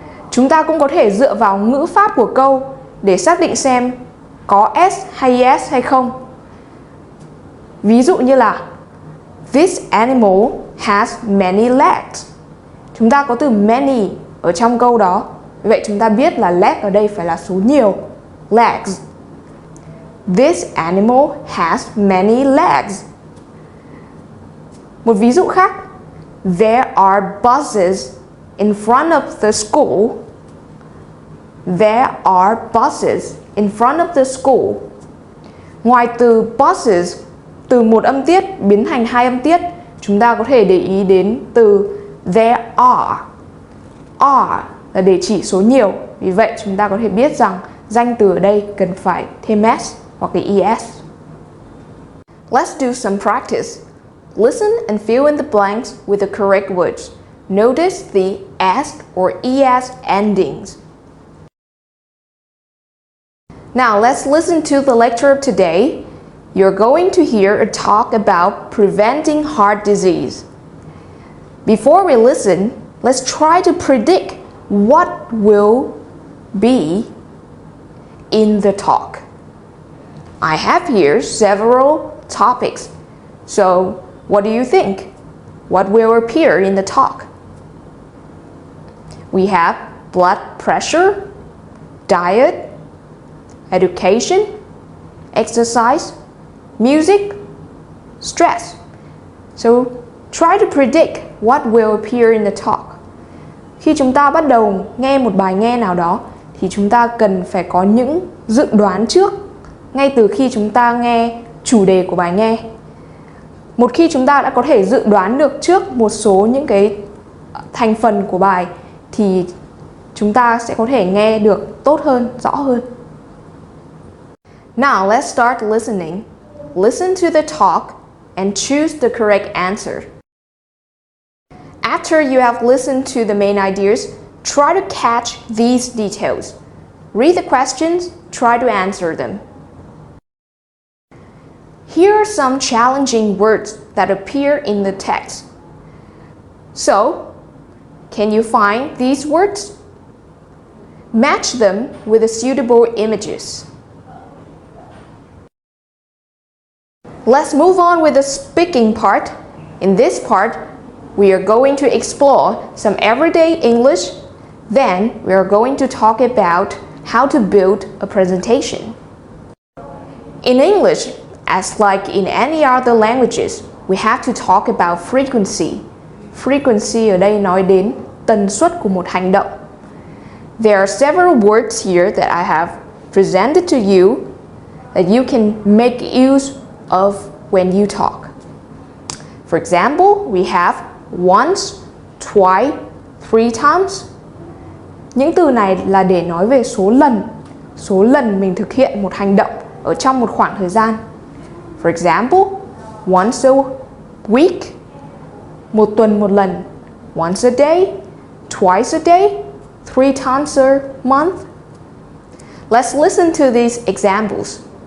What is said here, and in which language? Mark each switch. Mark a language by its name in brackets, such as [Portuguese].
[Vietnamese] Chúng ta cũng có thể dựa vào ngữ pháp của câu để xác định xem có S hay ES hay không. Ví dụ như là [English] This animal has many legs. [Vietnamese] Chúng ta có từ many ở trong câu đó. Vậy chúng ta biết là leg ở đây phải là số nhiều. [English] Legs. This animal has many legs. [Vietnamese] Một ví dụ khác. [English] There are buses in front of the school. There are buses in front of the school. [Vietnamese] Ngoài từ buses, từ một âm tiết biến thành hai âm tiết, chúng ta có thể để ý đến từ there are. Are là để chỉ số nhiều. Vì vậy chúng ta có thể biết rằng danh từ ở đây cần phải thêm S hoặc cái ES. [English] Let's do some practice. Listen and fill in the blanks with the correct words. Notice the S or ES endings. Now let's listen to the lecture of today. You're going to hear a talk about preventing heart disease. Before we listen, let's try to predict what will be in the talk. I have here several topics. So, what do you think? What will appear in the talk? We have blood pressure, diet, education, exercise, music, stress. So, try to predict what will appear in the talk. [Vietnamese] Khi chúng ta bắt đầu nghe một bài nghe nào đó thì chúng ta cần phải có những dự đoán trước ngay từ khi chúng ta nghe chủ đề của bài nghe. Một khi chúng ta đã có thể dự đoán được trước một số những cái thành phần của bài thì chúng ta sẽ có thể nghe được tốt hơn, rõ hơn. [English] Now let's start listening. Listen to the talk and choose the correct answer. After you have listened to the main ideas, try to catch these details. Read the questions, try to answer them. Here are some challenging words that appear in the text. So, can you find these words? Match them with the suitable images. Let's move on with the speaking part. In this part, we are going to explore some everyday English. Then, we are going to talk about how to build a presentation. In English, as like in any other languages, we have to talk about frequency. [Vietnamese] Frequency ở đây nói đến tần suất của một hành động. [English] There are several words here that I have presented to you that you can make use of when you talk. For example, we have once, twice, 3 times. [Vietnamese] Những từ này là để nói về số lần mình thực hiện một hành động ở trong một khoảng thời gian. [English] For example, once a week, [Vietnamese] một tuần một lần. [English] Once a day, twice a day, 3 times a month. Let's listen to these examples.